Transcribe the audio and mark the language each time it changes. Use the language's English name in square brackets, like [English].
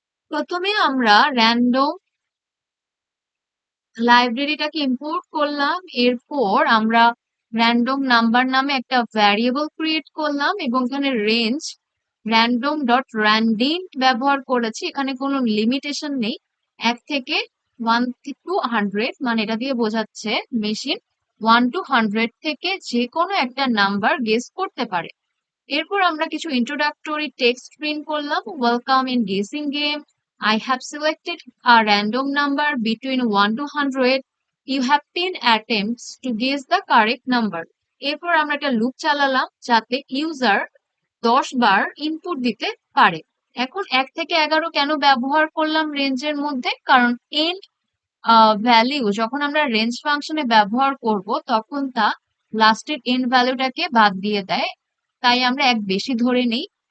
[Bangla] প্রথমে আমরা random লাইব্রেরিটাকে import করলাম, এরপর আমরা র্যান্ডম নাম্বার নামে একটা ভ্যারিয়েবল ক্রিয়েট করলাম এবং এখানে রেঞ্জ র্যান্ডম ডট র্যান্ডিম ব্যবহার করেছি। এখানে কোনো লিমিটেশন নেই, 1 থেকে 1 টু 100, মানে এটা দিয়ে বোঝাচ্ছে মেশিন 1 টু 100 থেকে যে কোনো একটা নাম্বার গেস করতে পারে। এরপর আমরা কিছু ইন্ট্রোডাক্টরি টেক্সট প্রিন্ট করলাম। [English] Welcome in guessing game, I have selected a random number between 1 to 100. You have 10 attempts to guess the correct number. [Bangla] এরপর আমরা একটা লুপ চালালাম যাতে ইউজার 10 বার ইনপুট দিতে পারে। এখন 1 থেকে 11 কেন ব্যবহার করলাম রেঞ্জের মধ্যে? কারণ এন্ড ভ্যালিউ যখন আমরা রেঞ্জ ফাংশনে ব্যবহার করব তখন তা লাস্টের এন্ড ভ্যালুটাকে বাদ দিয়ে দেয়, তাই আমরা এক বেশি ধরে নিই।